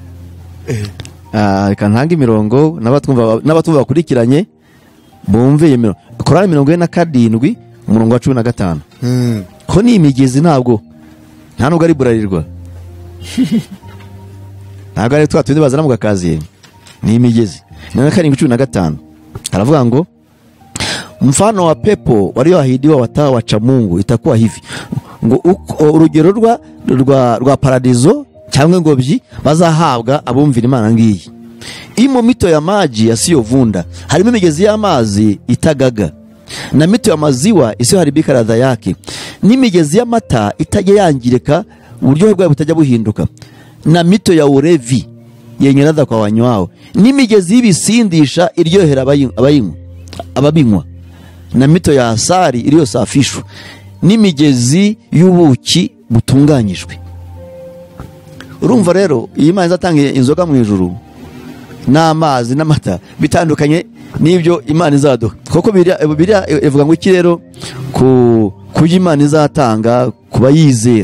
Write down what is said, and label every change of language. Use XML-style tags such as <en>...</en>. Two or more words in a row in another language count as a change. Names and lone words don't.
<rw>Reka ntanga imirongo n'abatumva bakurikiranye bumve iyo mirongo. Korani 47 umurongo wa 15. Ko ni imigezi ntabwo ari burarirwa. Ntabwo ari twatundi bazana mu gakazi, ni imigezi.</rw> <sw>7:15</sw> <rw>aravuga ngo</rw> <sw>mfano wa pepo walioahidiwa watawa wacha Mungu itakuwa hivi,</sw> <rw>ngo urugero rwa paradizo cyangwa ngobyi bazahabwa abumvira Imana ngiyi.</rw> <sw>Imo mito ya maji yasiyovunda,</sw> <rw>harimo imigezi y'amazi itagaga,</rw> <sw>na mito ya maziwa isiyoharibika ladha yake,</sw> <rw>n'imigezi y'amata itajya yangirika uburyohe bwayo butajya buhinduka, na mito ya urevi yenye ladha kwa wanywao, n'imigezi y'ibisindisha iryohera ababinywa, na mito ya asari iliyosafishwa, n'imigezi y'ubuki butunganyijwe. Urumva rero iyi Imana izatanga inzoga mu ijuru n'amazi n'amata bitandukanye n'ibyo Imana izaduha. Koko Bibiliya ivuga ngo iki rero ku Imana izatanga kuba yizera.</rw>